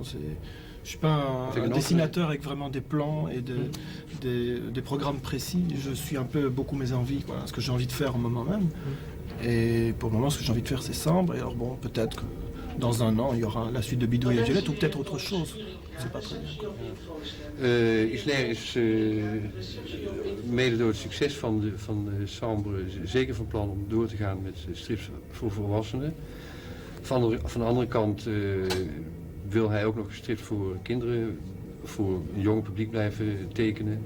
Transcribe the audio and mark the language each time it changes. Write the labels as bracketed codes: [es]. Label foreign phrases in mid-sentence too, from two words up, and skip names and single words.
[fr] Je suis pas un dessinateur avec vraiment des plans et des programmes précis. Je suis un peu beaucoup mes envies, quoi, ce que j'ai envie de faire au moment même. Et pour le moment, ce que j'ai envie de faire, c'est Sambre. Et alors bon, peut-être que dans un an, il y aura la suite de Bidouille et Violette ou peut-être autre chose. C'est pas très bien. [nl] Isler is mede door het succes van Sambre zeker van plan om door te gaan met strips voor volwassenen. Van de andere kant wil hij ook nog strips voor kinderen, voor een jong publiek blijven tekenen.